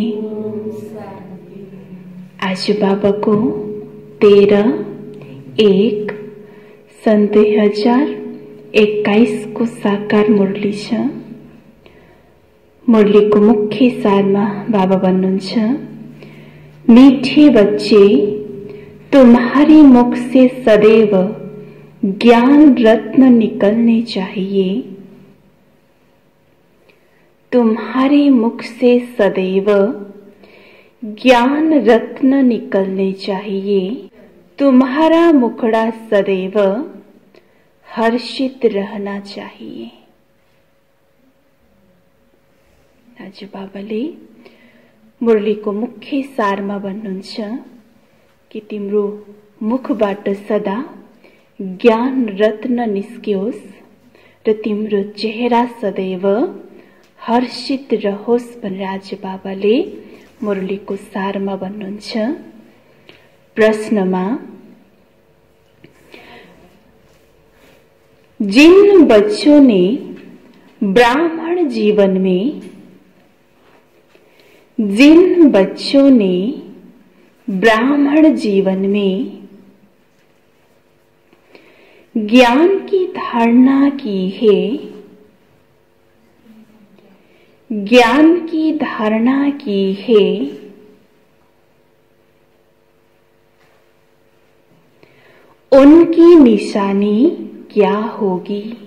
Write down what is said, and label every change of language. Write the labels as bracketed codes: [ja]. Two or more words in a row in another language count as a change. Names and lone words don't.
[ne] आज बाबा को 13/1 सन् 2021 को साकार मुरली छ। मुरलीको मुख्य सारमा बाबा भन्नुहुन्छ, [hi] मीठे बच्चे, तुम्हारी मुख से सदैव ज्ञान रत्न निकलने चाहिए। तुम्हारे मुख से सदैव ज्ञान रत्न निकलने चाहिए। तुम्हारा मुखड़ा सदैव हर्षित रहना चाहिए। [ne] आज बाबाले मुरलीको मुख्य सारमा भन्नुहुन्छ कि तिम्रो मुखबाट सदा ज्ञान रत्न निस्कियोस् र तिम्रो चेहरा सदैव हर्षित रहोस् भनेर आज बाबाले मुरलीको सारमा भन्नुहुन्छ। प्रश्नमा, [hi] जिन बच्चों ने ब्राह्मण जीवन में, जिन बच्चों ने ब्राह्मण जीवन में ज्ञान की धारणा की है, ज्ञान की धारणा की है, उनकी निशानी क्या होगी?